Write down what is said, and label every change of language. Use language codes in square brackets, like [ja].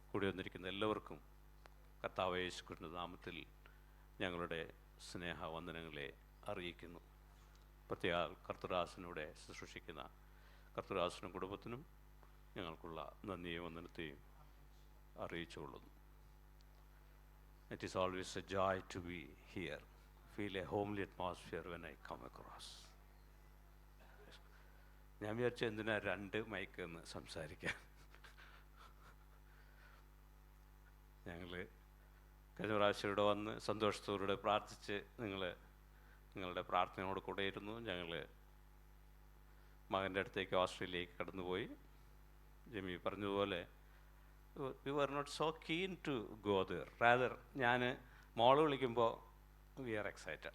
[ml] കൂടി വന്നിരിക്കുന്ന എല്ലാവർക്കും കർത്താവ് യേശുക്രിസ്തുവിന്റെ നാമത്തിൽ ഞങ്ങളുടെ സ്നേഹവന്ദനങ്ങളെ അറിയിക്കുന്നു. പ്രത്യേക കർത്തൃദാസനോടെ ശുശ്രൂഷിക്കുന്ന കർത്തൃദാസനും കുടുംബത്തിനും ഞങ്ങൾക്കുള്ള നന്ദിയും വന്ദനത്തെയും അറിയിച്ചുകൊള്ളുന്നു. [en] It is always a joy to be here. Feel a homely atmosphere when I come across. [ml] ഞാൻ വിചാരിച്ച എന്തിനാ 2 മൈക്ക് എന്ന് സംസാരിക്കാൻ. ഞങ്ങൾ കഴിഞ്ഞ പ്രാവശ്യം ഇവിടെ വന്ന് സന്തോഷത്തോടെ പ്രാർത്ഥിച്ച് നിങ്ങളുടെ പ്രാർത്ഥനയോട് കൂടെ ഇരുന്നു. ഞങ്ങൾ മകൻ്റെ അടുത്തേക്ക് ഓസ്ട്രേലിയയിലേക്ക് കടന്നുപോയി. ജെമി പറഞ്ഞതുപോലെ [en] we were not so keen to go there. Rather, [ml] ഞാൻ മോള് വിളിക്കുമ്പോൾ [en] we are excited.